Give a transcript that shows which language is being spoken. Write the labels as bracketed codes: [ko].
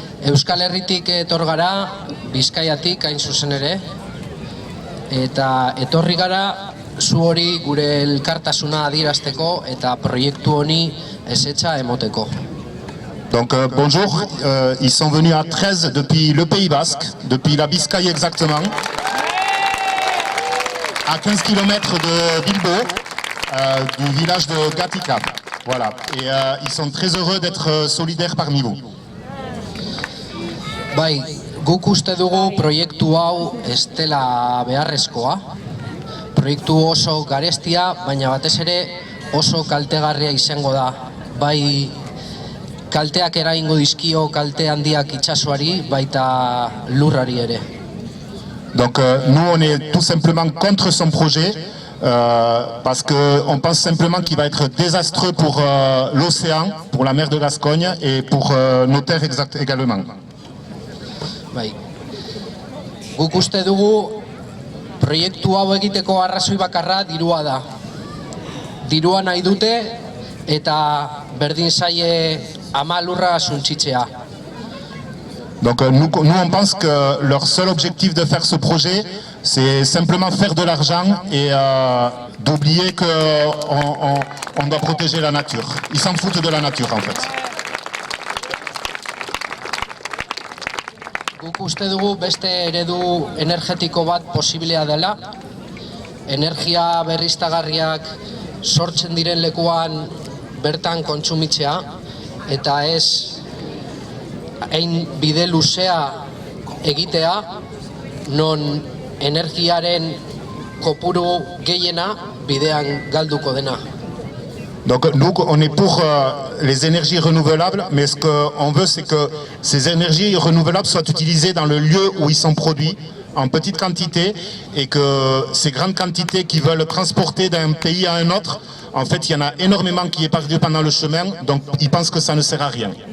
[eu] Euskal Herritik etor gara, Bizkaiatik hain zuzen ere, eta etorri gara zu hori gure elkartasuna adierazteko eta proiektu honi ezetza emoteko. [fr] Donc bonjour, ils sont venus à 13 depuis le Pays Basque, depuis la Biscaye exactement, à 15 km de Bilbo, du village de Gatika. Voilà, et ils sont très heureux d'être solidaires parmi vous. [eu] Bai, guk uste dugu proiektu hau ez dela beharrezkoa. Proiektu oso garestia, baina batez ere oso kaltegarria izango da. Bai, kalteak eragingo dizkio kalte handiak itsasoari, baita lurrari ere. [fr] Donc nous on est tout simplement contre son projet parce qu'on pense simplement qu'il va être désastreux pour l'océan, pour la mer de Gascogne et pour nos terres également. [eu] Bai. Guk uste dugu proiektu hau egiteko arrazoi bakarra dirua da. Dirua nahi dute eta berdin zaie ama lurra suntsitzea. [fr] Donc nous on pense que leur seul objectif de faire ce projet, c'est simplement faire de l'argent et d'oublier qu'on doit protéger la nature. Ils s'en foutent de la nature en fait. [eu] Guk uste dugu beste eredu energetiko bat posiblea dela. Energia berriztagarriak sortzen diren lekuan bertan kontsumitzea eta ez hain bide luzea egitea non energiaren kopuru gehiena bidean galduko dena. [fr] Donc nous on est pour les énergies renouvelables, mais ce qu'on veut c'est que ces énergies renouvelables soient utilisées dans le lieu où ils sont produits, en petite quantité, et que ces grandes quantités qui veulent transporter d'un pays à un autre, en fait il y en a énormément qui est perdu pendant le chemin, donc ils pensent que ça ne sert à rien.